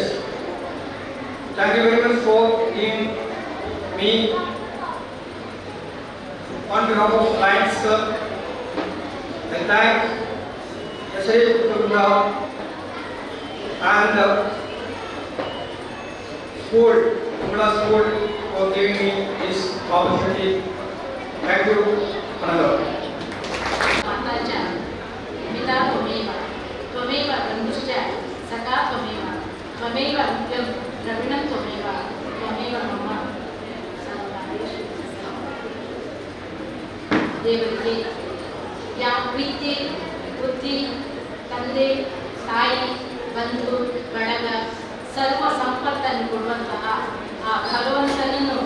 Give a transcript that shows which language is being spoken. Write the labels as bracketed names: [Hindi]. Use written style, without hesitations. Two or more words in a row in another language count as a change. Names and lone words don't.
[English] Thank you very much for giving me on behalf of Lions Club, and thank S.A. Kutunda and school, Kumla school, for giving me this opportunity. Thank you, Ananda. [Sanskrit] माताच पिता त्वमेव त्वमेव बन्धुश्च सखा त्वमेव त्वमेव नित्यं द्रविणं त्वमेव त्वमेव मम [Kannada] ದೇವರಿಗೆ ಯಾವ ಪ್ರೀತಿ ಬುದ್ಧಿ ತಂದೆ ತಾಯಿ ಬಂಧು ಬಳಗ ಸರ್ವ ಸಂಪತ್ತನ್ನು ಕೊಡುವಂತಹ ಆ ಭಗವಂತನನ್ನು